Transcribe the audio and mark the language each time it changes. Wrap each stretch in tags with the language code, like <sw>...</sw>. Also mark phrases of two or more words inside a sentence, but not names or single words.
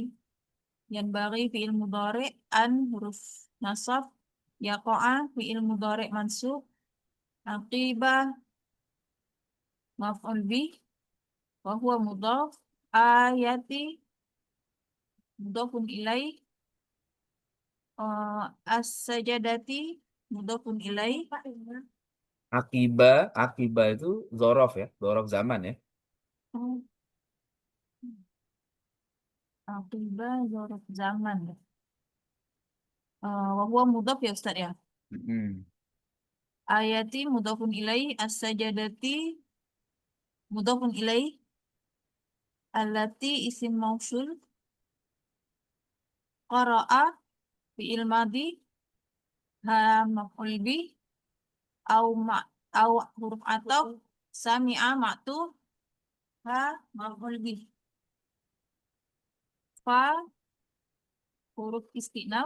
<ar>ينبغي فعل مضارع أن حرف نصب يقع فعل مضارع منصوب عاقبة مفعول به وهو مضاف آيات مضاف إليه السجدة مضاف إليه as-sajadati mudhafun ilaih عاقبة itu ظرف يا، ظرف زمان يا. عاقبة ظرف زمان يا. وهو مضاف يا أستاذ يا. Mm-mm. آيات مضاف إليه السجدة مضاف إليه التي اسم موصول قرأ فعل ماض ها مفعول به أو ما أو حرف atau سمع ما تُ ها مفعول به فا حرف استئناف</ar>